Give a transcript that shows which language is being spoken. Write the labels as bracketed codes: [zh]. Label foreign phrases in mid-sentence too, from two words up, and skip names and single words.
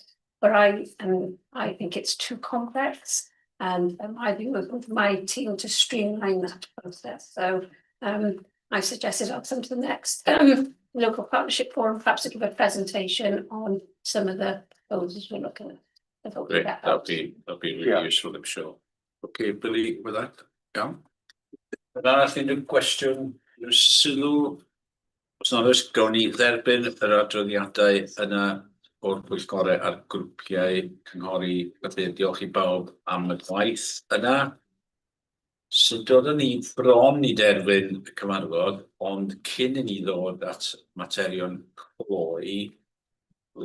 [en] But I think it's too complex, and I've been working with my team to streamline that process. So I suggested I'll come to the next local partnership forum, perhaps to give a presentation on some of the proposals we're looking at. Great, that'll be really useful, I'm sure. Okay, Billy, with that, yeah. [cy] Arall unrhyw gwestiwn, sylw, os nad oes gawn ni dderbyn yr adroddiadau yna o'r pwyllgorau a'r grwpiau cynghori, felly diolch i bawb am y gwaith yna. Sy'n dod â ni bron i derbyn y cyfarfod, ond cyn i ni ddod at materion cloi, dwi